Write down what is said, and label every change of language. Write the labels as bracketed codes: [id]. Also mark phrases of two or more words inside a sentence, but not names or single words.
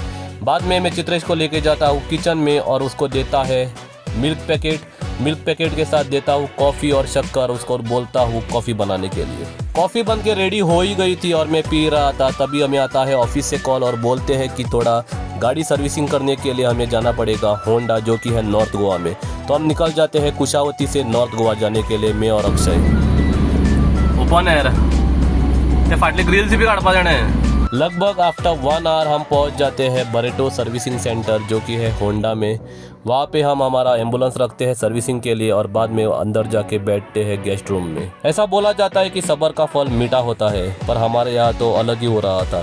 [hi] बाद में मैं चित्रेश को लेके जाता हूँ किचन में और उसको देता है [en] milk packet [hi] के साथ देता हूँ कॉफ़ी और शक्कर उसको और बोलता हूँ कॉफ़ी बनाने के लिए। कॉफ़ी बन के रेडी हो ही गई थी और मैं पी रहा था, तभी हमें आता है ऑफिस से कॉल और बोलते हैं कि थोड़ा गाड़ी सर्विसिंग करने के लिए हमें जाना पड़ेगा होंडा, जो कि है नॉर्थ गोवा में। तो हम निकल जाते हैं कुशावती से नॉर्थ गोवा जाने के लिए, मैं और अक्षय। [en] open air [kok] ते फाटले ग्रिल्स भी काढपा जाणे। [hi] लगभग [en] after 1 hour [hi] हम पहुंच जाते हैं बरेटो [en] servicing centre, [hi] जो कि है होंडा में। वहाँ पे हम हमारा एम्बुलेंस रखते हैं सर्विसिंग के लिए और बाद में अंदर जाके बैठते हैं [en] guest room [hi] में। ऐसा बोला जाता है कि सब्र का फल मीठा होता है, पर हमारे यहाँ तो अलग ही हो रहा था।